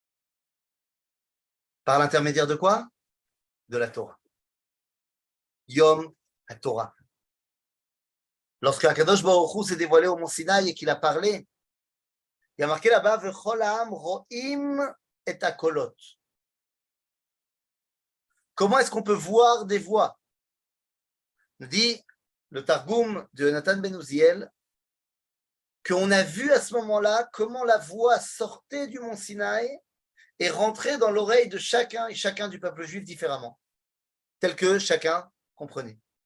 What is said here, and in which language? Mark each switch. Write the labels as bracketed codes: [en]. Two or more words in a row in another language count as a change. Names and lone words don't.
[fr] Par l'intermédiaire de quoi? De la Torah. [he] יום התורה. [fr] Lorsque [he] הקדוש ברוך הוא [fr] s'est dévoilé au mont Sinaï et qu'il a parlé, il y a marqué là-bas [he] וכל העם רואים את הקולות. [fr] Comment est-ce qu'on peut voir des voix? Nous dit le Targum de Nathan Ben Uziel qu'on a vu à ce moment-là comment la voix sortait du mont Sinaï et rentrait dans l'oreille de chacun et chacun du peuple juif différemment, tel que chacun comprenait.